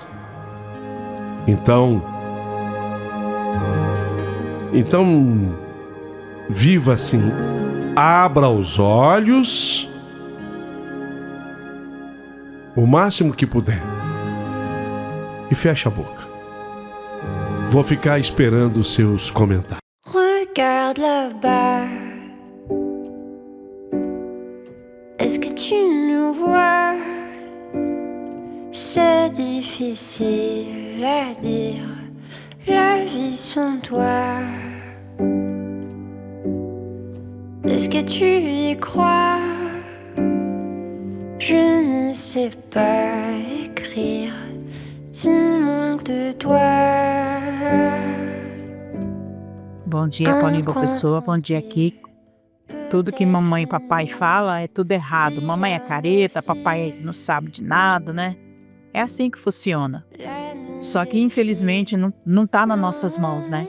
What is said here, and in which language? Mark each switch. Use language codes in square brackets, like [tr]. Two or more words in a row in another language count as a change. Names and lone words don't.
[pt] Então, viva assim. Abra os olhos o máximo que puder e feche a boca. Vou ficar esperando os seus comentários. [fr] Regarde là-bas. Est-ce que tu nous vois? C'est difficile à dire, la vie sans toi. Est-ce que tu y crois? Je ne sais pas écrire s'il manque de toi. [pt] Bom dia, Paulinho, boa pessoa. Bom dia, Kiko. Tudo que mamãe e papai fala é tudo errado. Mamãe é careta, papai não sabe de nada, né? É assim que funciona. Só que, infelizmente, não tá nas nossas mãos, né?